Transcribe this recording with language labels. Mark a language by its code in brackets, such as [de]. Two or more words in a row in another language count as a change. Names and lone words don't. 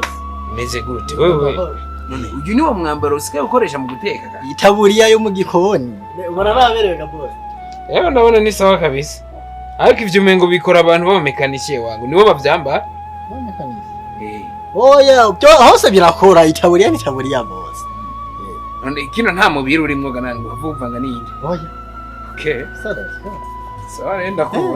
[rn] Meze gute wewe? None uyu ni wo mwambaro usigaye ukoresha mu guteka ka? Itaburiya yo mu gikoni. Uraraberewe ga boss. Yewe ndabona ni [sw] sawa kabisa. [rn] Ariko ivyo umengo bikora abantu b'abamekanikiye wangu nibo bavyamba? B'abamekanikiye. Oya, byo hose birakora itaburiya n'itaburiya boss. None kino nta mubiri urimwo ganani ngo avuvanga n'indi. Oya. Okay. Sawa renda kubona.